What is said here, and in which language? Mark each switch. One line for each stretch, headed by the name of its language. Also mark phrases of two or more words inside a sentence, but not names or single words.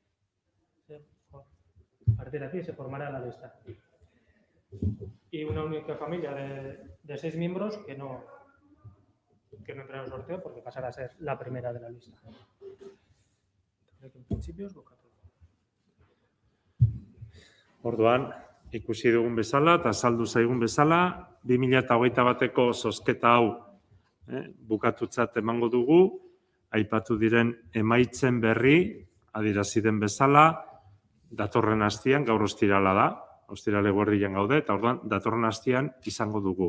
Spanish: A partir de aquí se formará la lista. Y una única familia de 6 miembros que no entra en el sorteo porque pasará a ser la primera de la lista. En principio es bocatu.
Basque: Orduan, ikusi dugun bezala eta azaldu zaigun bezala, 2021ko zozketa hau bukatutzat emango dugu, aipatu diren emaitzen berri, adierazi den bezala, datorren astean, gaur ostirala da, ostirale eguerdian gaude, eta orduan, datorren astean izango dugu.